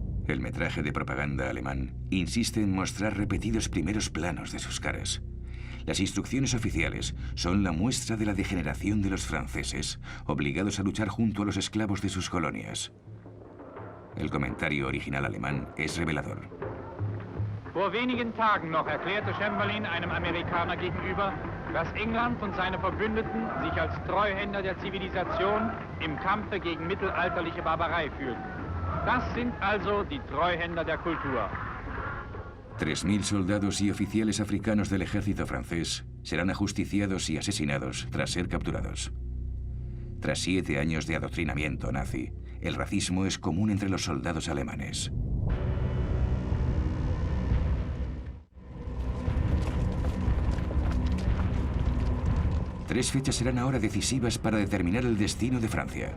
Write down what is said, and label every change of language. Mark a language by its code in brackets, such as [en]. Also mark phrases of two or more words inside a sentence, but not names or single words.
[es] El metraje de propaganda alemán insiste en mostrar repetidos primeros planos de sus caras. Las instrucciones oficiales son la muestra de la degeneración de los franceses, obligados a luchar junto a los esclavos de sus colonias. El comentario original alemán es revelador. [de] Vor wenigen Tagen noch erklärte Chamberlain einem Amerikaner gegenüber, dass England und seine Verbündeten sich als Treuhänder der Zivilisation im Kampfe gegen mittelalterliche Barbarei fühlten. Das sind also die Treuhänder der Kultur. [es] 3.000 soldados y oficiales africanos del ejército francés serán ajusticiados y asesinados tras ser capturados. Tras 7 años de adoctrinamiento nazi, el racismo es común entre los soldados alemanes. Tres fechas serán ahora decisivas para determinar el destino de Francia.